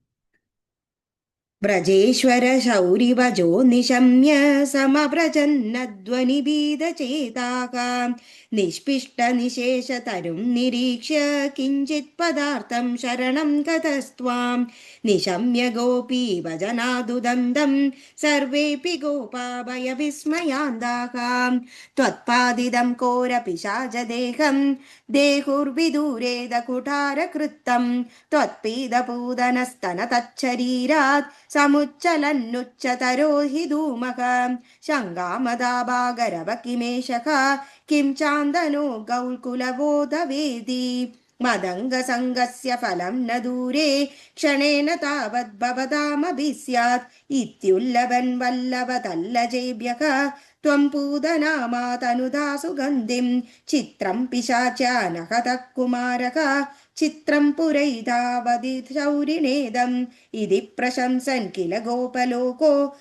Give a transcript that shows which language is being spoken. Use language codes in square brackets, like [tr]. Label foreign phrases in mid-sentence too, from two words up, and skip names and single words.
[sa] വ്രജേശ്വര ശൗരിവജോ നിശമ്യ സമവ്രജന്നധ്വനിഭീതചേതാഃ നിഷ്പിഷ്ടനിശേഷതരും നിരീക്ഷ്യ കിഞ്ചിത് പദാർത്ഥം ശരണം ഗതസ്ത്വാം നിശമ്യ ഗോപീവജനാദുദന്തം സർവേപി ഗോപാ ഭയവിസ്മയാന്താഃ ത്വത്പാദിതം ഘോരപിശാചദേഹം ദേഹുർവിദൂരേദ കുഠാരകൃത്തം ത്വത്പീതപൂതനസ്തനതच्छരീരാत् समुच्चलन्नुच्चतरो हि धूमः शङ्गामदाभागरव किमेषः किं चान्दनो गौकुलबोधवेदी मदङ्गसङ्गस्य फलं न दूरे क्षणेन तावद्भवतामभिस्यात् इत्युल्लभन् वल्लभतल्लजेभ्यः त्वं पूदनामातनुदा सुगन्धिं चित्रं पिशाचानहतः कुमारः चित्रं पुरैतावदि शौरिणेदम् इति प्रशंसन् किल गोपलोको